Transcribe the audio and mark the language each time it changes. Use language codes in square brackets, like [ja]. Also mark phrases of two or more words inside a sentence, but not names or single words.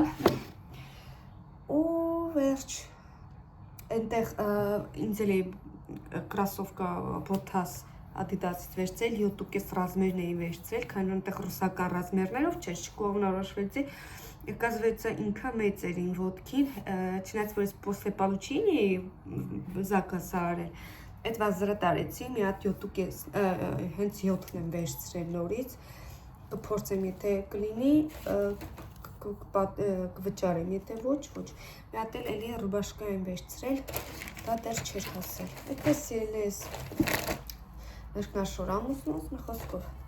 [hy] ու վերջ, այնտեղ ինձ էլ էի կրասովկա բոթաս ադիդասից վերցել, 7.5 ռազմերն էի վերցրել, քանի այնտեղ ռուսական ռազմերներով չէր, չկողմնորոշվեցի, Оказывается, ինքը մեծ էր իմ ոտքին, չնայած որ ես [ru] после получения заказ [hy] արել Այդ վազրատարեցի, մի հատ 7.5, հենց 7-ն եմ վերցրել նորից, կփորձեմ, եթե կլինի, կվճարեմ, եթե ոչ, մի հատ էլի ռուբաշկա եմ վերցրել, դա դեռ չէր հասել, այդպես էլ ես ներքնաշոր ամուսնուս, մի խոսքով,